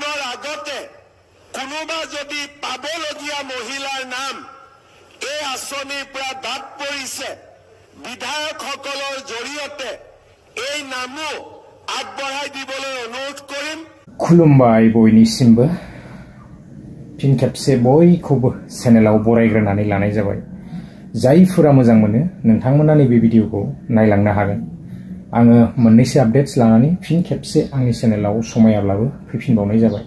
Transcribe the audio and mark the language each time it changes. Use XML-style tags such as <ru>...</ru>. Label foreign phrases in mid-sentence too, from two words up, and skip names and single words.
<as>আগতে কোনোবা যদি পাবলগীয়া মহিলাৰ নাম এই আঁচনিৰ পৰা বাদ পৰিছে বিধায়কসকলৰ জৰিয়তে এই নামো আগবঢ়াই দিবলৈ অনুৰোধ কৰিম।</as> <brx>खुलुमबाय बयनिसिमबो फिन खेबसे बयखौबो चेनेलाव बरायग्रोनानै लानाय जाबाय। जायफोरा मोजां मोनो नोंथांमोना नैबे भिडिअखौ नायलांनो हागोन। आङो मोननैसो आपडेट्स लानानै फिन खेबसे आंनि चेनेलाव समायाब्लाबो फैफिनबावनाय जाबाय।</brx>